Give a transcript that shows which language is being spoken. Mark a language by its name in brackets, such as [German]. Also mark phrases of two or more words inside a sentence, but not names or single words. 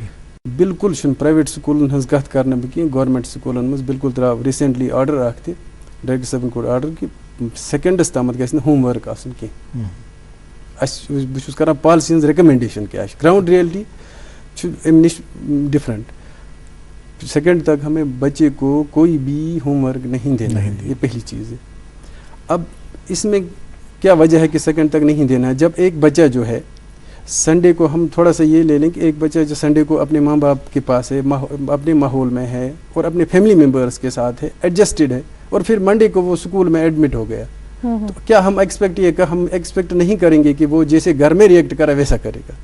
[Kashmiri] بالکل چھُنہٕ پرٛایویٹ سکوٗلن ہٕنٛز کتھ کرنہٕ بہٕ کینٛہہ, گورمینٹ سکوٗلن منٛز بالکل درٛاو [English] recently order [Kashmiri] اکھ تہِ, ڈایریکٹر صٲبن کوٚر آرڈر کہِ سیکنڈس تامتھ گژھِ نہٕ [English] home work [Kashmiri] آسُن کینٛہہ. بہٕ چھُس کران پالسی ہٕنٛز ریکمنڈیشن کیٛاہ چھِ, [English] ground reality [Kashmiri] چھُ امہِ نِش ڈفرنٹ. [Urdu] سیکنڈ تک ہمیں بچے کو کوئی بھی [English] home work [Urdu] نہیں دینا ہے, یہ پہلی چیز ہے. اب اس میں کیا وجہ ہے کہ سیکنڈ تک نہیں دینا ہے؟ جب ایک بچہ جو ہے سنڈے کو, ہم تھوڑا سا یہ لے لیں کہ ایک بچہ جو سنڈے کو اپنے ماں باپ کے پاس ہے, اپنے ماحول میں ہے اور اپنے [English] family members [Urdu] کے ساتھ ہے, ایڈجسٹڈ ہے, اور پھر منڈے کو وہ اسکول میں ایڈمٹ ہو گیا, تو کیا ہم ایکسپیکٹ نہیں کریں گے کہ وہ جیسے گھر میں ریئیکٹ کرا ویسا کرے گا؟